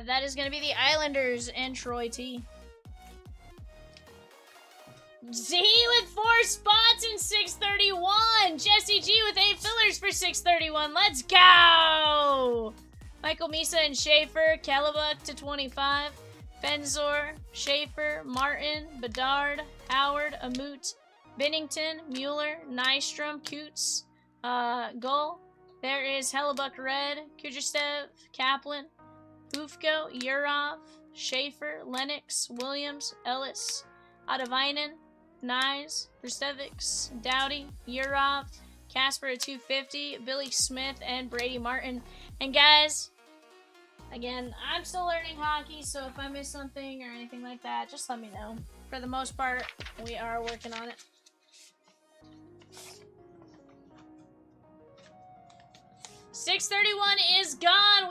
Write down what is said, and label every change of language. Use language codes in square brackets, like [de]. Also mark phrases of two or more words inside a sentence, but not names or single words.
[en] That is gonna be the Islanders and Troy T. Z with 4 spots in 631. Jesse G with 8 fillers for 631. Let's go! Michael Misa and Schaefer. Kellebuck to 25. Fenzor, Schaefer, Martin, Bedard, Howard, Amut, Bennington, Mueller, Nystrom, Coots, Gull. There is Hellebuck Red, Kujerstev, Kaplan, Ufko, Urov, Schaefer, Lennox, Williams, Ellis, Adavainen, Nyes, Rustevics, Dowdy, Urov, Casper at 250, Billy Smith, and Brady Martin. And guys, again, I'm still learning hockey, so if I miss something or anything like that, just let me know. For the most part, we are working on it. $631 is gone.